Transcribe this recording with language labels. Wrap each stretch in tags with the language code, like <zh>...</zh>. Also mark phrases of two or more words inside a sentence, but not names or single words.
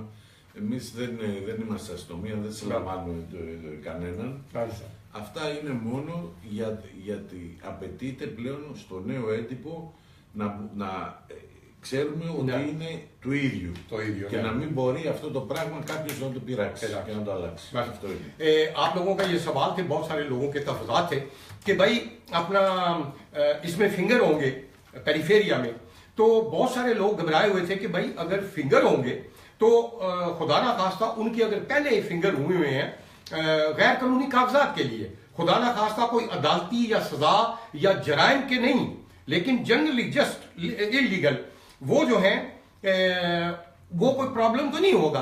<el>Εμείς δεν είμαστε αστυνομία, δεν συλλαμβάνουμε κανέναν. Αυτά είναι μόνο γιατί απαιτείται πλέον στο νέο έντυπο να ξέρουμε ότι είναι του ίδιου. Και να μην μπορεί αυτό το πράγμα κάποιος να το πειράξει και να το αλλάξει. Αυτό είναι.</el> <ur>آپ لوگوں کا یہ سوال تھے، بہت سارے لوگوں کے تحفظات تھے کہ بھائی اپنا اس میں فنگر ہوں گے پیریفیریا میں، تو بہت سارے لوگ گھبرائے ہوئے تھے کہ بھائی اگر فنگر ہوں گے تو خدا نہ خواستہ ان کی اگر پہلے فنگر ہوئے ہیں غیر قانونی کاغذات کے لیے، خدا نہ خواستہ کوئی عدالتی یا سزا یا جرائم کے نہیں، لیکن</ur> <en>generally just illegal,</en> <ur>وہ جو ہے وہ کوئی پرابلم تو نہیں ہوگا.</ur>